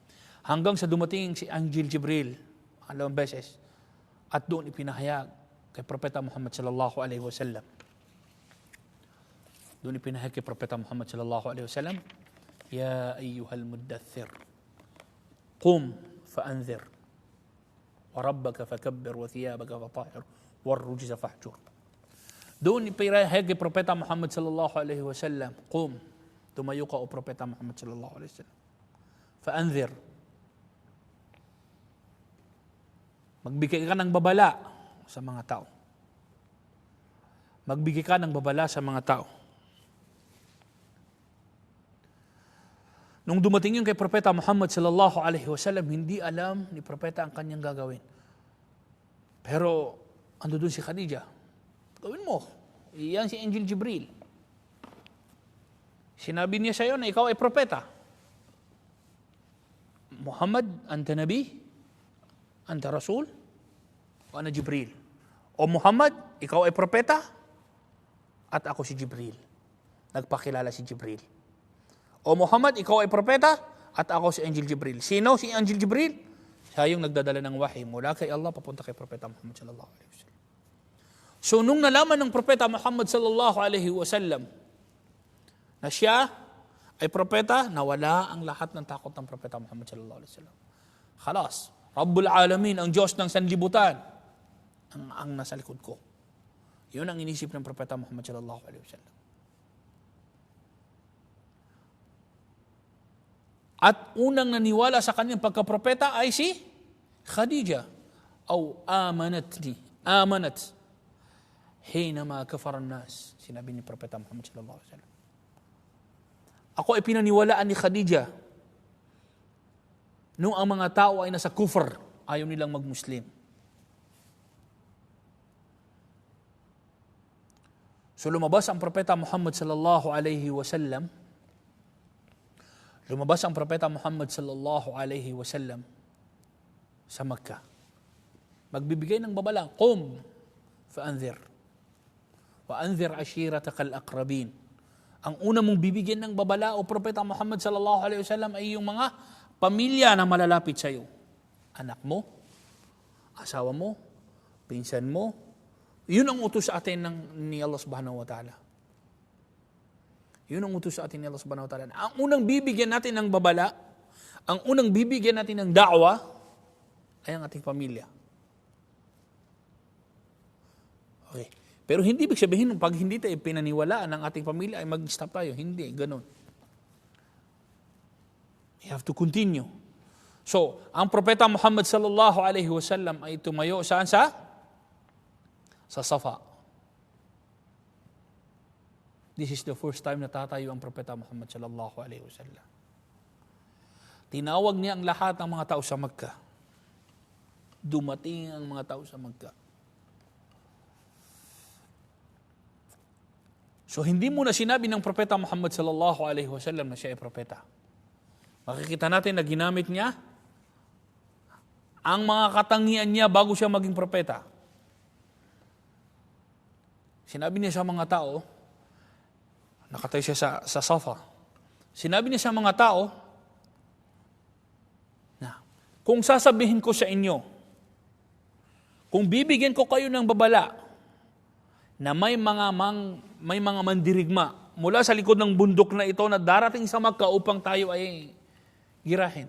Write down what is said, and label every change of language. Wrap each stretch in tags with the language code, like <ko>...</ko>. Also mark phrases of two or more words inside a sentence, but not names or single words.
<tl>Hanggang sa dumating si Angel Jibril, 2 beses, at doon ipinahayag kay Propeta Muhammad</tl> <ar>صلى الله عليه وسلم.</ar> <tl>Doon ipinahayag kay Propeta Muhammad</tl> <ar>صلى الله عليه وسلم، يا أيها المدثر، قم فأنذر، وربك فكبر، وثيابك فطهر، والرجز فاهجر.</ar> <tl>Doon ipinahayag kay Propeta Muhammad</tl> <ar>صلى الله عليه وسلم، قم,</ar> <tl>tumayo ka o Propeta Muhammad</tl> <ar>صلى الله عليه وسلم، فأنذر,</ar> <tl>magbigay ka ng babala sa mga tao. Magbigay ka ng babala sa mga tao. Nung dumating yun kay Propeta Muhammad</tl> <ar>صلى الله عليه وسلم,</ar> <tl>hindi alam ni Propeta ang kanyang gagawin. Pero ando doon si Khadija, gawin mo. Iyan si Angel Jibril. Sinabi niya sa iyo na ikaw ay propeta.</tl> <ar>محمد، أنت نبي? أنت رسول؟ أو أنا جبريل?</ar> <tl>O Muhammad, ikaw ay propeta? At ako si Jibril. Nagpakilala si Jibril. O Muhammad, ikaw ay propeta? At ako si Angel Jibril. Sino si Angel Jibril? Siya yung nagdadala ng wahi mula kay Allah papunta kay Propeta Muhammad</tl> <ar>صلى الله عليه وسلم.</ar> <tl>So nung nalaman ng Propeta Muhammad</tl> <ar>صلى الله عليه وسلم</ar> <tl>na siya ay propeta, nawala ang lahat ng takot ng Propeta Muhammad</tl> <ar>صلى الله عليه وسلم. خلاص، رب العالمين,</ar> <tl>ang Diyos ng sanlibutan, ang nasa likod ko. Yun ang inisip ng Propeta Muhammad</tl> <ar>صلى الله عليه وسلم.</ar> <tl>At unang naniwala sa kanyang pagkapropeta ay si Khadija. Amanat hinama kafara an-nas. Sinabi ni Propeta Muhammad</tl> <ar>صلى الله عليه وسلم.</ar> <tl>Ako ay pinaniwalaan ni Khadija nung ang mga tao ay nasa kufr, ayaw nilang mag-Muslim. So lumabas ang Propeta Muhammad</tl> <ar>صلى الله عليه وسلم.</ar> <tl>Lumabas ang Propeta Muhammad</tl> <ar>صلى الله عليه وسلم</ar> <tl>sa Makkah. Magbibigay ng babala,</tl> <ar>قم فأنذر. وأنذر عشيرتك الأقربين.</ar> <tl>Ang una mong bibigyan ng babala o Propeta Muhammad</tl> <ar>صلى الله عليه وسلم</ar> <tl>ay yung mga pamilya na malalapit sa iyo. Anak mo, asawa mo, pinsan mo. Yun ang utos sa atin ni Allah</tl> <ar>سبحانه وتعالى.</ar> <tl>Yun ang utos sa atin ni Allah</tl> <ar>سبحانه وتعالى.</ar> <tl>Ang unang bibigyan natin ng babala, ang unang bibigyan natin ng da'wa, ay ang ating pamilya. Okay. Pero hindi ibig sabihin, pag hindi tayo pinaniwalaan ng ating pamilya, ay mag-stop tayo. Hindi, ganun.</tl> <en>You have to continue.</en> <tl>So, ang Propeta Muhammad</tl> <ar>صلى الله عليه وسلم</ar> <tl>ay tumayo saan sa Safa.</tl> <en>This is the first time</en> <tl>na tatayo ang Propeta Muhammad</tl> <ar>صلى الله عليه وسلم.</ar> <tl>Tinawag niya ang lahat ng mga tao sa Makkah. Dumating ang mga tao sa Makkah. So hindi muna sinabi ng Propeta Muhammad</tl> <ar>صلى الله عليه وسلم</ar> <tl>na siya ay propeta. Makikita natin na ginamit niya ang mga katangian niya bago siya maging propeta. Sinabi niya sa mga tao, nakatayo siya sa Safa. Sinabi niya sa mga tao, na kung sasabihin ko sa inyo, kung bibigyan ko kayo ng babala, na may mga mandirigma mula sa likod ng bundok na ito na darating sa Makkah upang tayo ay girahin.</tl>